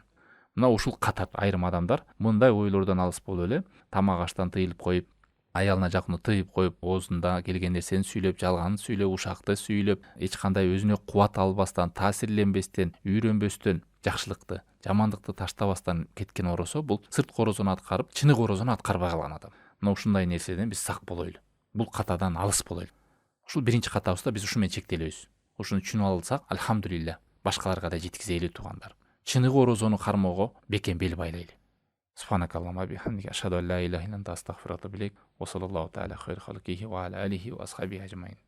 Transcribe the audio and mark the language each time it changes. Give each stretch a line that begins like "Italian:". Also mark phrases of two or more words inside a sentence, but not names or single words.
Kyrgyz: Мына ушул катат айрым адамдар мындай ойлордон алыс болуп эле тамак аштан тыйылып коюп, аялына жакын тыйып коюп, оозунда келген нерсени сүйлөп, жалганын сүйлөп, ушакты сүйлөп, эч кандай өзүнө кубат албастан, таасирленбестен, үйрөнбөстөн, жакшылыкты, жамандыкты таштабастан кеткен орозо бул сырткы орозону аткарып, чыныгы орозону аткарбай калган адам. Мына ушундай нерседен биз сак болойлу. Бул катадан алыс болойлу. Ушул биринчи катабызда биз ушу менен чектелебиз. Ушуну түшүнүп алсак, альхамдулилля, башкаларга да жеткизели туугандар. Чыныгы орозону кармоого бекем бел байлайлы.
Arabic: سبحانك اللهم بحمدك أشهد أن لا إله إلا أنت أستغفرك وأتوب إليك. وصلى الله تعالى خير خلقه وعلى آله وأصحابه أجمعين.